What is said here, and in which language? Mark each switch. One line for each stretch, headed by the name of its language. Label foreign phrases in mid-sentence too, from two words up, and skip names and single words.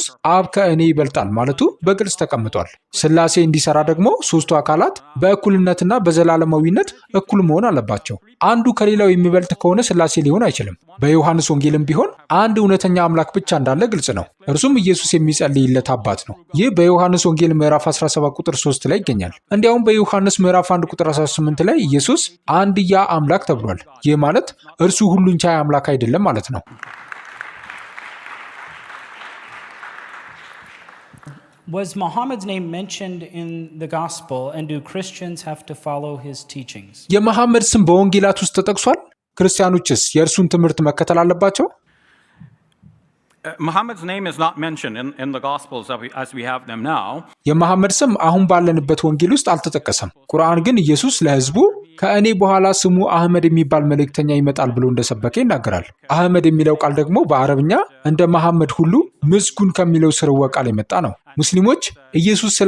Amharic: አብ ከእኔ ይበልጣል ማለቱ በግልጽ ተቀምጧል። ሥላሴ እንዲሰራ ደግሞ ሦስቱ አካላት በእኩልነትና በዘላለማዊነት እኩል መሆን አለባቸው። አንዱ ከሌላው የሚበልጥ ከሆነ ሥላሴ ሊሆን አይችልም። በዮሐንስ ወንጌልም ቢሆን አንድ እውነተኛ አምላክ ብቻ እንዳለ ግልጽ ነው። እርሱም ኢየሱስ የሚጸልይለት አባት ነው። ይህ በዮሐንስ ወንጌል ምዕራፍ 17 ቁጥር 3 ላይ ይገኛል። እንዲያውም በዮሐንስ ምዕራፍ 1 ቁጥር 18 ላይ ኢየሱስ አንድያ አምላክ ተብሏል። ይህ ማለት እርሱ ሁሉን ቻይ አምላክ አይደለም ማለት ነው።
English: Was Muhammad's name mentioned in the gospel, and do Christians have to follow his teachings?
Amharic: የመሐመድ ስም በወንጌላት ውስጥ ተጠቅሷል። ክርስቲያኖችስ የእርሱን ትምህርት መከተል አለባቸው?
English: Muhammad's name is not mentioned in the Gospels as we have them now.
Amharic: የመሐመድ ስም አሁን ባለንበት ወንጌል ውስጥ አልተጠቀሰም። ቁርአን ግን ኢየሱስ ለሕዝቡ ከእኔ በኋላ ስሙ አህመድ የሚባል መልእክተኛ ይመጣል ብሎ እንደሰበከ ይናገራል። አህመድ የሚለው ቃል ደግሞ በአረብኛ እንደ መሐመድ ሁሉ ምስጉን ከሚለው ስርወ ቃል የመጣ ነው። ሙስሊሞች ኢየሱስ ስለ